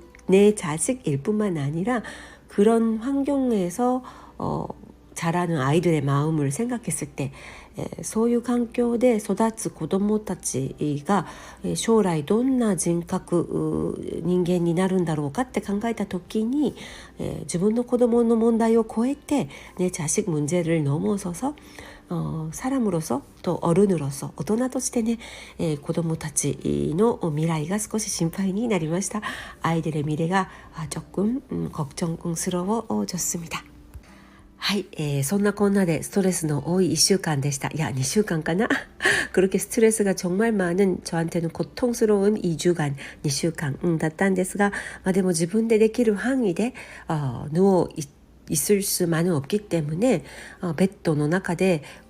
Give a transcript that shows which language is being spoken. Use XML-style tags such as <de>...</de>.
<ko>내 자식일 뿐만 아니라 그런 환경에서 자라는 아이들의 마음을 생각했을 때,</ko> <ja>そういう環境で育つ子どもたちが将来どんな人格、人間になるんだろうかって考えた時に、自分の子どもの問題を超えて</ja> <ko>내 자식 문제를 넘어서서 사람으로서 또 어른으로서,</ko> <ja>大人としてね、子どもたちの未来が少し心配になりました.</ja> <ko>아이들의 미래가 조금 걱정스러워졌습니다.</ko> <ja>はい、そんなこんなでストレスの多い1週間でした。いや、2週間かな</ja> <ko>그렇게 스트레스가 정말 많은 저한테는 고통스러운 2주간,</ko> <ja>2週間 だったんですが、でも自分でできる範囲で</ja> <ko>누워 있을 수만은 없기 때문에,</ko> <ja>ベッドの中で</ja>